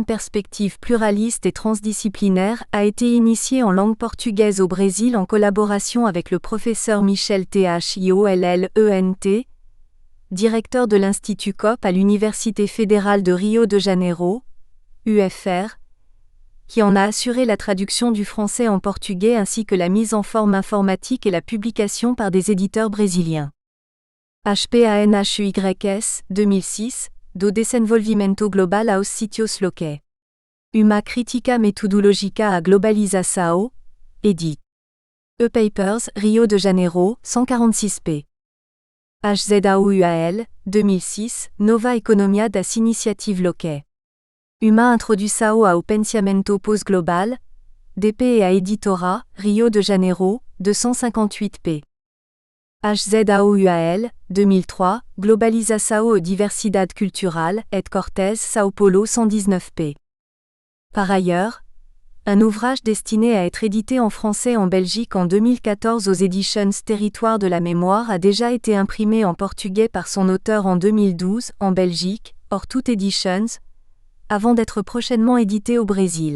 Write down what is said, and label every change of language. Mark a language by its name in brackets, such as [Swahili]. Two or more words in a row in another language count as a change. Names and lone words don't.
[French] perspective pluraliste et transdisciplinaire, a été initié en langue portugaise au Brésil en collaboration avec le professeur Michel Thiollent, directeur de l'Institut COP à l'Université fédérale de Rio de Janeiro, UFR, qui en a assuré la traduction du français en portugais ainsi que la mise en forme informatique et la publication par des éditeurs brésiliens. HPANHUYS, 2006, [Portuguese] do Desenvolvimento Global aos Sítios Locais. Uma Crítica Metodológica à Globalização, édit. E-Papers, Rio de Janeiro, 146 p. HZAUUAL, 2006, Nova Economia das Iniciativas Locais. Uma Introdução ao Pensamento Pós-Global, DP [French] et à [Portuguese] Editora, Rio de Janeiro, 258 p. HZAUUAL, 2003, Globalização e Diversidade Cultural, et Cortés, São Paulo 119 p. [French] Par ailleurs, un ouvrage destiné à être édité en français en Belgique en 2014 aux Editions Territoire de la Mémoire a déjà été imprimé en portugais par son auteur en 2012, en Belgique, Hortut Editions, avant d'être prochainement édité au Brésil.